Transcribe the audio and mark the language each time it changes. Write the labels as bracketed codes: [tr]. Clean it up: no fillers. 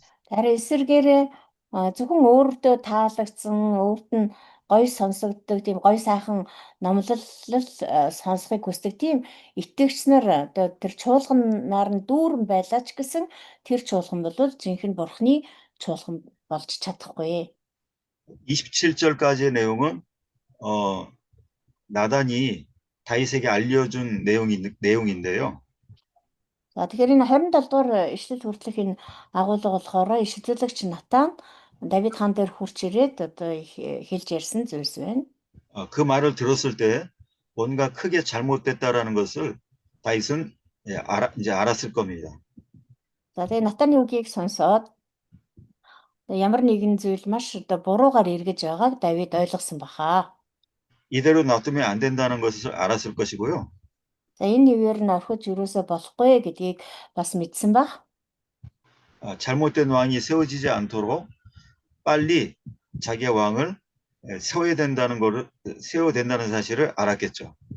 [mn] Харин эсвэргээрээ зөвхөн өөртөө таалагдсан, өөрт нь гоё сонсогддог, тийм гоё сайхан номлол сонсохыг хүсдэг тийм итгэгч нар одоо тэр чуулганаар нь дүүрэн байлаа ч гэсэн тэр чуулган бол жинхэнэ бурхны чуулган болж чадахгүй. [ko] 27절까지의 내용은 나단이 다윗에게 알려준 내용인데요. [mn] За тэгэхээр энэ 27 дугаар ишлэл хүртэлх энэ агуулга болохоор ишлэлэгч Натан Давид хаан дээр хурч ирээд одоо хэлж ярьсан зүйлс байна. [ko] 그 말을 들었을 때 뭔가 크게 잘못됐다라는 것을 다윗은 이제 알았을 겁니다. [mn] За тэгээ Натаны үгийг сонсоод ямар нэгэн зүйл маш одоо буруугаар эргэж байгааг Давид ойлгосон баха. [ko] 이대로 놔두면 안 된다는 것을 알았을 것이고요. [mn] За энэ нэвээр нь орхиж юусоо болохгүй гэдгийг бас мэдсэн баг. [ko] 잘못된 왕이 세워지지 않도록 빨리 자기의 왕을 세워야 된다는 사실을 알았겠죠.